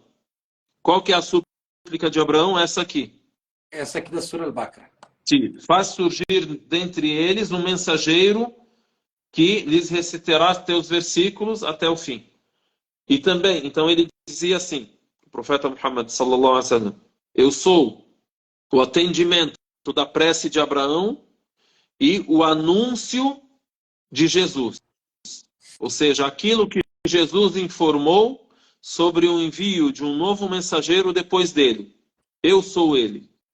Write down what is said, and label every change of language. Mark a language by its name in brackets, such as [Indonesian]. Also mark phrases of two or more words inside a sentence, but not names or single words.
[Portuguese] Qual que é a súplica de Abraão? Essa aqui. Essa aqui da Surah Al-Baqarah. Faz surgir dentre eles um mensageiro que lhes recitará teus versículos até o fim. E também, então ele dizia assim, o profeta Muhammad [Arabic] صلى الله عليه وسلم, [Portuguese] eu sou o atendimento da prece de Abraão e o anúncio de Jesus. Ou seja, aquilo que Jesus informou sobre o envio de um novo mensageiro depois dele. Eu sou ele.